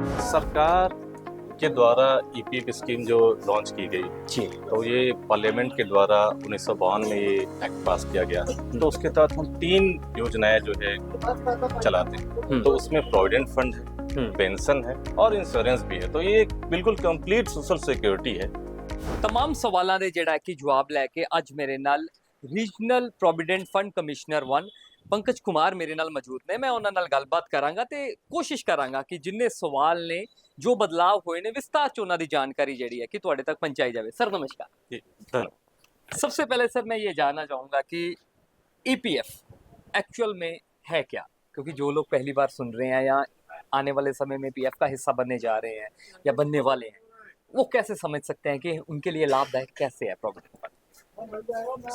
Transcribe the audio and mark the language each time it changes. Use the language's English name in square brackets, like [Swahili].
[Hindi] सरकार के द्वारा ईपीएफ स्कीम जो लॉन्च की गई जी। तो ये पार्लियामेंट के द्वारा 1952 में ये एक्ट पास किया गया। तो उसके तहत हम 3 योजनाएं जो है चलाते हैं। तो उसमें प्रोविडेंट फंड है, पेंशन है और इंश्योरेंस भी है। तो ये एक बिल्कुल कंप्लीट सोशल सिक्योरिटी है। तमाम सवालों [Punjabi] ਦੇ ਜਿਹੜਾ ਕਿ ਜਵਾਬ ਲੈ ਕੇ ਅੱਜ ਮੇਰੇ ਨਾਲ regional provident fund commissioner 1 Pankaj Kumar ਮੇਰੇ ਨਾਲ ਮੌਜੂਦ ਨੇ। ਮੈਂ ਉਹਨਾਂ ਨਾਲ ਗੱਲਬਾਤ ਕਰਾਂਗਾ ਤੇ ਕੋਸ਼ਿਸ਼ ਕਰਾਂਗਾ ਕਿ ਜਿੰਨੇ ਸਵਾਲ ਨੇ ਜੋ ਬਦਲਾਅ ਹੋਏ ਨੇ ਵਿਸਤਾਰ ਚ ਉਹਨਾਂ ਦੀ ਜਾਣਕਾਰੀ ਜਿਹੜੀ ਹੈ ਕਿ ਤੁਹਾਡੇ ਤੱਕ ਪਹੁੰਚਾਈ ਜਾਵੇ। [Hindi] ਸਰ नमस्कार। धन्यवाद। सबसे पहले सर मैं ये जानना चाहूँगा कि ईपीएफ एक्चुअल में है क्या, क्योंकि जो लोग पहली बार सुन रहे हैं या आने वाले समय में पीएफ का हिस्सा बनने जा रहे हैं या बनने वाले हैं, वो कैसे समझ सकते हैं कि उनके लिए लाभदायक कैसे है प्रोविडेंट फंड?